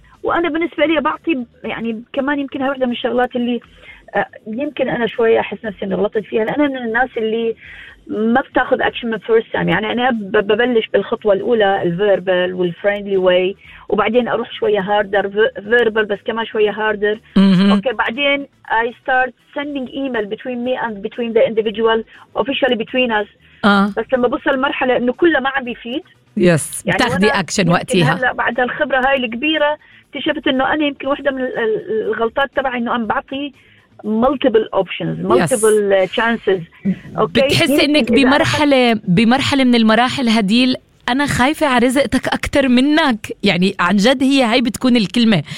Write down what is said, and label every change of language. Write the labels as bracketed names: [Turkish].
[Arabic] وأنا بالنسبة لي بعطي يعني كمان يمكن هاي واحدة من الشغلات اللي يمكن أنا شوية أحس نفسي أني غلطت فيها، لأن أنا من الناس اللي ما بتاخذ أكشن من فورس تايم، يعني أنا ببلش بالخطوة الأولى الفيربل والفريندلي واي، وبعدين أروح شوية هاردر فيربل بس كمان شوية هاردر. أوكي بعدين [English] I start sending email between me and between the individual officially between us. [Arabic] بس لما بوصل مرحلة أنه كله ما عم بيفيد يس يعني بتاخدي أكشن وقتها. هلأ بعد الخبرة هاي الكبيرة اكتشفت أنه أنا يمكن واحدة من الغلطات تبعي أنه أنا بعطي [English] multiple options multiple chances. [Arabic] أوكي بتحس إنك بمرحلة بمرحلة من المراحل هديل أنا خايفة على رزقتك أكتر منك، يعني عن جد هي هاي بتكون الكلمة.